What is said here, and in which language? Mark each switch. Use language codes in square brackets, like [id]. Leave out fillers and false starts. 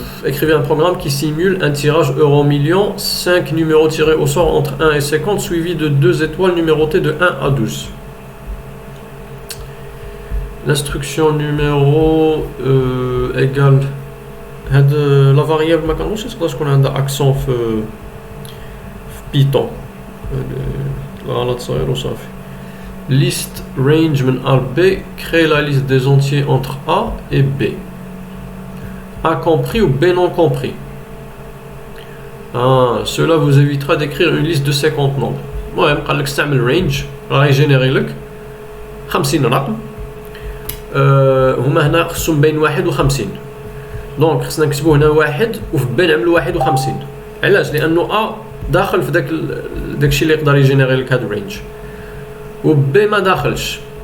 [fr] Écrivez un programme qui simule un tirage euro million, 5 numéros tirés au sort entre 1 et 50 suivis de 2 étoiles numérotées de 1 à 12. L'instruction numéro égale [ar] هاد لا فاريابل ما كانوش تقدر تكون عندها اكسون في بيتون لا تصاير وصافي. [fr] liste range من A B, crée la liste des entiers entre A et B. A compris ou B non compris. Cela vous évitera d'écrire une liste de 50 nombres. [ar] المهم قال لك استعمل range راه يجينيري لك 50 رقم. هما هنا خصهم بين 1 و 50. دونك خصنا نكتبو هنا 1 وفي B نعملو 51. علاش؟ لانه A داخل في داكشي اللي يقدر يجينيري لك هاد الرينج و B ما داخلش.